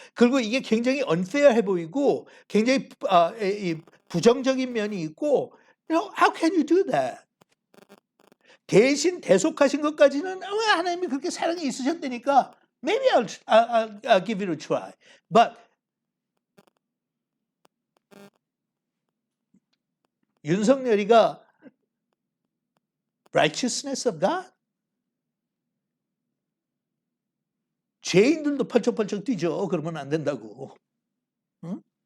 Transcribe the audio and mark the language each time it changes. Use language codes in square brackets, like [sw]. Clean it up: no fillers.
[ko] 그리고 이게 굉장히 unfair해 보이고 굉장히 부정적인 면이 있고 [en] how can you do that? [ko] 대신 대속하신 것까지는 하나님이 그렇게 사랑이 있으셨다니까 [en] maybe I'll give it a try. But 윤석열이가 righteousness of God? [ko] 죄인들도 펄쩍펄쩍 뛰죠. 그러면 안 된다고. 응?